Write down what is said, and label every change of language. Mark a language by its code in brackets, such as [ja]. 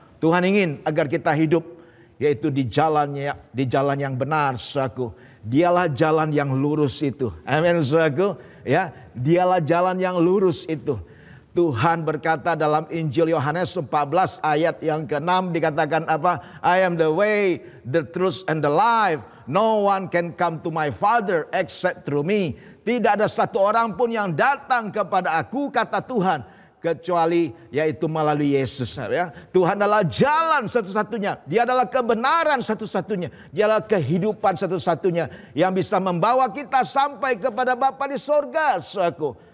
[id] Tuhan ingin agar kita hidup yaitu di jalan yang benar, saudaraku. Dialah jalan yang lurus itu. Amin, saudaraku. Ya, dialah jalan yang lurus itu. Tuhan berkata dalam Injil Yohanes 14 ayat yang ke-6 dikatakan apa? [en] I am the way, the truth and the life. No one can come to my Father except through me. [id] Tidak ada satu orang pun yang datang kepada aku, kata Tuhan, kecuali yaitu melalui Yesus, ya. Tuhan adalah jalan satu-satunya. Dia adalah kebenaran satu-satunya. Dia adalah kehidupan satu-satunya yang bisa membawa kita sampai kepada Bapa di sorga, saudaraku.